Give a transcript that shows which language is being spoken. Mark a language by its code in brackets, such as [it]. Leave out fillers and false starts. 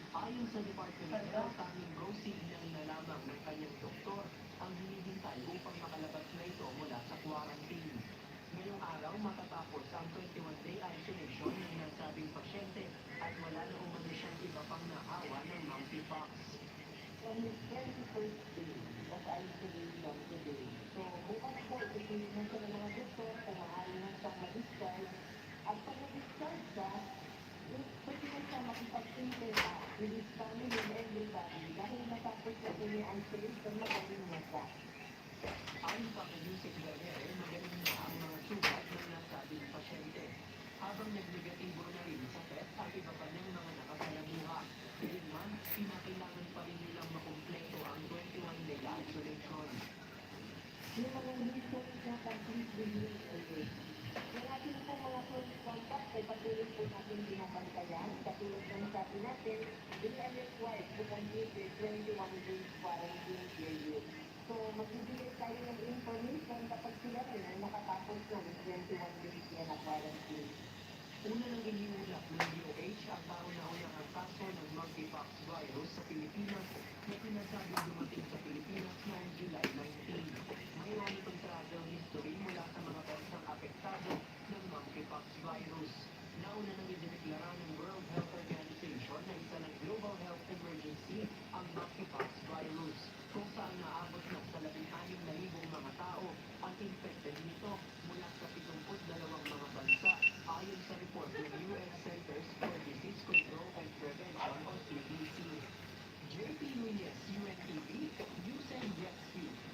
[tl] Ayon sa Department of Health, tanging Rosie na lamang ng kanyang doktor ang hinihintay upang makalabas na ito mula sa quarantine. Ngayong araw matatapos ang 21-day isolation ng nasabing pasyente at wala na umano siyang iba pang naawa ng monkeypox. [en] On the 21st day of isolation today. [tl] So, bukas po, ipinan ko ng mga doktor kung maaari na siyang mag-discharge. At pag mag-discharge siya, pwede na siya makipag-interact [en] with his family and everybody [tl] dahil natapos na po yung isolation, magaling na siya. Ayon pa kay Yusek Bernere, magaling na ang mga sugat ng nasabing pasyente. Habang nag-negatibo na rin sa PET at iba pa niyang mga nakasalamuha. Gayunman, pinakailangan pa rin nilang makumpleto ang 21-day isolation. Yung mga reasons na complete release ulit. Yung ating po mga close contact ay patuloy po natin binabantayan. [en] Katulad ng sabi natin, they are required to complete their 21 days quarantine period. [tl] So, magbibigay tayo ng information kapag sila rin ay nakatapos ng 21 days yan na quarantine. Una nang iniulap ng DOH ang kauna-unang kaso ng monkeypox virus sa Pilipinas na pinasabing dumating sa Pilipinas noong July 19. Mayroon itong travel history mula sa mga bansang apektado ng monkeypox virus. Nauna nang idineklara ng World Health Organization na isa ng global health emergency ang monkeypox virus, kung saan naabot na sa 16,000 mga tao ang infected nito mula sa 72 mga bansa ayon sa report ng US Centers for Disease Control and Prevention o CDC. JP Nunez, UNTV, News and Rescue.